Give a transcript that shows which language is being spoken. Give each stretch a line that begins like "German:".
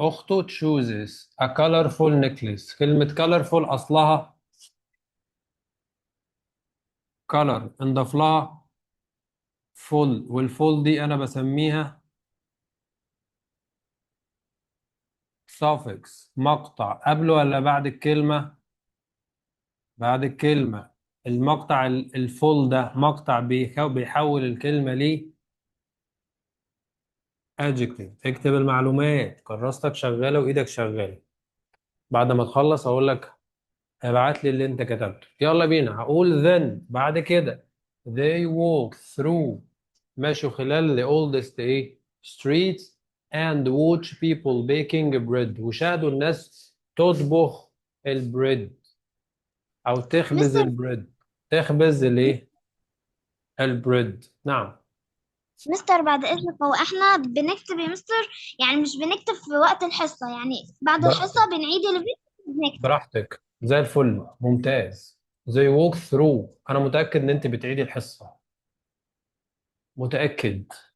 English: اخته chooses a colorful necklace.
Arabic: كلمة colorful اصلها color انضاف لها full. والفول دي انا بسميها suffix مقطع. قبل ولا بعد الكلمة؟ بعد الكلمة. المقطع الفول ده مقطع بيحول الكلمة ل adjective. اكتب المعلومات. كراستك شغالة وإيدك شغالة. بعد ما تخلص أقول لك ابعت لي اللي أنت كتبته. يلا بينا. هقول then بعد كده
English: they walk through
Arabic: ماشوا خلال
English: the oldest ايه streets and watch people baking bread
Arabic: وشاهدوا الناس تطبخ البريد او تخبز مستر البريد تخبز الايه البريد. نعم. مستر بعد إذنك، هو إحنا بنكتب يا مستر، يعني مش بنكتب في وقت الحصة، يعني بعد الحصة بنعيد الفيديو وبنكتب. براحتك زي الفل ممتاز. زي walk through انا متأكد ان انت بتعيدي الحصة متأكد.